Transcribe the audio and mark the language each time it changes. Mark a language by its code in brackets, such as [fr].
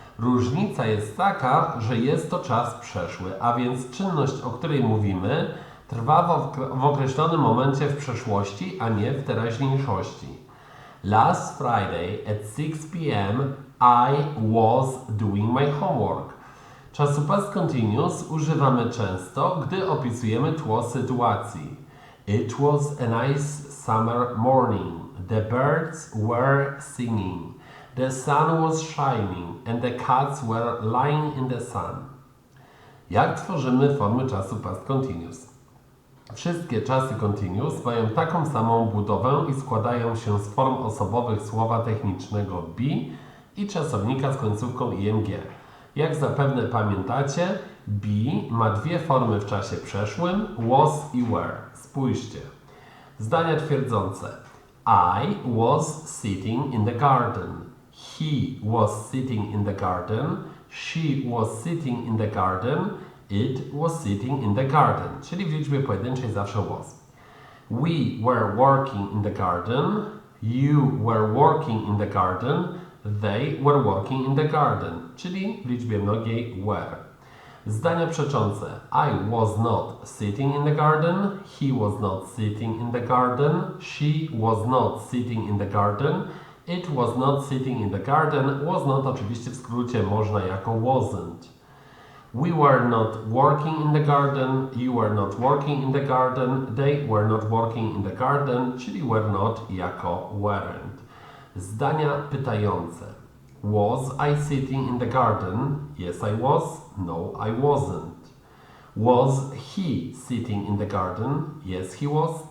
[pl] Różnica jest taka, że jest to czas przeszły, a więc czynność, o której mówimy, trwa w określonym momencie w przeszłości, a nie w teraźniejszości. [en] Last Friday at 6 p.m. I was doing my homework. [pl] Czasu past continuous używamy często, gdy opisujemy tło sytuacji. [en] It was a nice summer morning. The birds were singing. The sun was shining and the cats were lying in the sun. [pl] Jak tworzymy formy czasu past continuous? Wszystkie czasy continuous mają taką samą budowę i składają się z form osobowych słowa technicznego be i czasownika z końcówką ing. Jak zapewne pamiętacie, be ma dwie formy w czasie przeszłym, was i were. Spójrzcie. Zdania twierdzące. [en] I was sitting in the garden. He was sitting in the garden. She was sitting in the garden. It was sitting in the garden. [pl] Czyli w liczbie pojedynczej zawsze was. [en] We were working in the garden. You were working in the garden. They were working in the garden. [pl] Czyli w liczbie mnogiej were. Zdania przeczące. [en] I was not sitting in the garden. He was not sitting in the garden. She was not sitting in the garden. It was not sitting in the garden. [pl] Was not oczywiście w skrócie można jako wasn't. [en] We were not working in the garden. You were not working in the garden. They were not working in the garden. [pl] Czyli were not jako weren't. Zdania pytające. [en] Was I sitting in the garden? Yes, I was. No, I wasn't. Was he sitting in the garden? Yes, he was.